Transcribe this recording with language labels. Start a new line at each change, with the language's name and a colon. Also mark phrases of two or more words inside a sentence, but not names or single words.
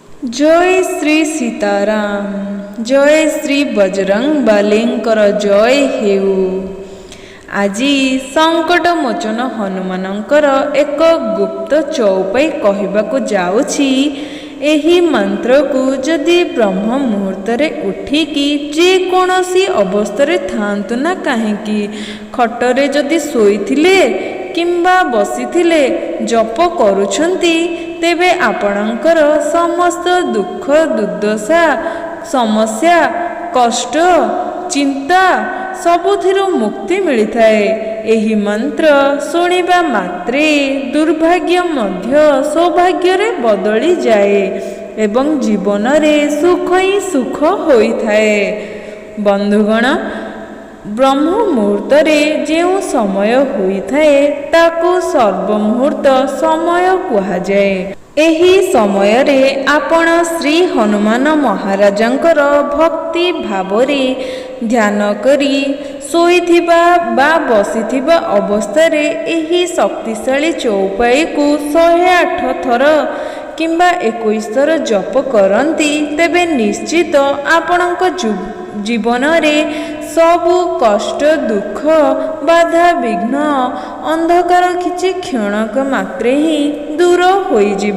Odia: ଜୟ ଶ୍ରୀ ସୀତାରାମ ଜୟ ଶ୍ରୀ ବଜରଙ୍ଗ ବଳୀଙ୍କର ଜୟ ହେଉ। ଆଜି ସଙ୍କଟ ମୋଚନ ହନୁମାନଙ୍କର ଏକ ଗୁପ୍ତ ଚୌପାଈ କହିବାକୁ ଯାଉଛି। ଏହି ମନ୍ତ୍ରକୁ ଯଦି ବ୍ରହ୍ମ ମୁହୂର୍ତ୍ତରେ ଉଠିକି ଯେ କୌଣସି ଅବସ୍ଥାରେ ଥାଆନ୍ତୁ ନା କାହିଁକି ଖଟରେ ଯଦି ଶୋଇଥିଲେ କିମ୍ବା ବସିଥିଲେ ଜପ କରୁଛନ୍ତି ତେବେ ଆପଣଙ୍କର ସମସ୍ତ ଦୁଃଖ ଦୁର୍ଦ୍ଦଶା ସମସ୍ୟା କଷ୍ଟ ଚିନ୍ତା ସବୁଥିରୁ ମୁକ୍ତି ମିଳିଥାଏ। ଏହି ମନ୍ତ୍ର ଶୁଣିବା ମାତ୍ରେ ଦୁର୍ଭାଗ୍ୟ ମଧ୍ୟ ସୌଭାଗ୍ୟରେ ବଦଳି ଯାଏ ଏବଂ ଜୀବନରେ ସୁଖ ହିଁ ସୁଖ ହୋଇଥାଏ। ବନ୍ଧୁଗଣ, ବ୍ରହ୍ମ ମୁହୂର୍ତ୍ତରେ ଯେଉଁ ସମୟ ହୋଇଥାଏ ତାକୁ ସର୍ବମୁହୂର୍ତ୍ତ ସମୟ କୁହାଯାଏ। ଏହି ସମୟରେ ଆପଣ ଶ୍ରୀ ହନୁମାନ ମହାରାଜଙ୍କର ଭକ୍ତି ଭାବରେ ଧ୍ୟାନ କରି ଶୋଇଥିବା ବା ବସିଥିବା ଅବସ୍ଥାରେ ଏହି ଶକ୍ତିଶାଳୀ ଚୌପାଈକୁ 108 ଥର କିମ୍ବା 21 ଥର ଜପ କରନ୍ତି ତେବେ ନିଶ୍ଚିତ ଆପଣଙ୍କ ଜୀବନରେ ସବୁ କଷ୍ଟ ଦୁଃଖ ବାଧା ବିଘ୍ନ ଅନ୍ଧକାର କିଛି କ୍ଷଣକ ମାତ୍ରେ ହିଁ ଦୂର ହୋଇଯିବ।